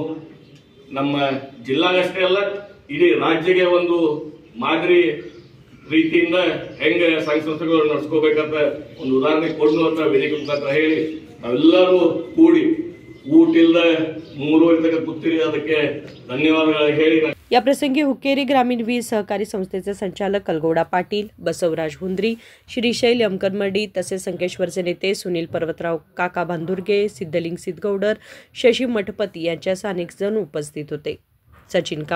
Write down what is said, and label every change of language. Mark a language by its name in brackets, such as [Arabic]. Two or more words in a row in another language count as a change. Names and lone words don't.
[Kannada] ನಮ್ಮ ಜಿಲ್ಲಾಗಷ್ಟೇ ಅಲ್ಲ ಇಡೀ ರಾಜ್ಯಕ್ಕೆ ಒಂದು ಮಾದರಿ ರೀತಿಯಿಂದ ಹೆಂಗ ಸಂಘ ಸಂಸ್ಥೆಗಳು ನಡ್ಸ್ಕೋಬೇಕಂತ ಒಂದು ಉದಾಹರಣೆ ಕೊಡು ಅಂತ ವೇದಿಕೆ ಮುಖಾಂತರ ಹೇಳಿ ನಾವೆಲ್ಲರೂ ಕೂಡಿ ಊಟಿಲ್ದ 3 ತನಕ ಕೂತಿರಿ, ಅದಕ್ಕೆ ಧನ್ಯವಾದಗಳು ಹೇಳಿ [Marathi] या प्रसंगी हुक्केरी ग्रामीण वीज सहकारी संस्थेचे संचालक कलगोडा पाटील, बसवराज हुंद्री, श्रीशैल यमकनमर्डी तसेच संकेश्वरचे नेते सुनील पर्वतराव काका भांदुर्गे, सिद्धलिंग सिद्धगौडर, शशी मठपती यांच्यासह अनेक जण उपस्थित होते.